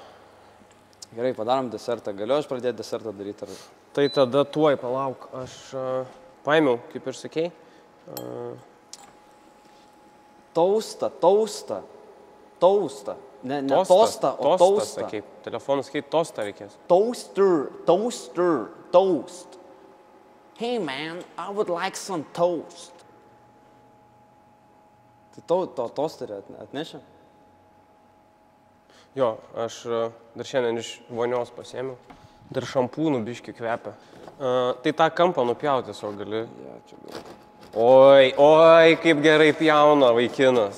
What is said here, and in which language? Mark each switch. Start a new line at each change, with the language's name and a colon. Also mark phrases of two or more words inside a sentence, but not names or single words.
Lithuanian: Gerai, padarom desertą. Galiu aš pradėti desertą daryti? Ar... Tai tada tuoj palauk. Aš paėmiau, kaip ir sakei. Taustą. Ne tostą, o tostą. taustą. Sakei, telefonus sakei, tostą reikės. Toast.
English: Hey man, I would like some toast.
Lithuanian: Tai tosterį atnešė? Jo, aš dar šiandien iš vonios pasiėmiau. Dar šampūnų biški kvepia. Tai tą kampą nupjauti tiesiog gali. Ja, čia gal. Oi, kaip gerai pjauna vaikinas.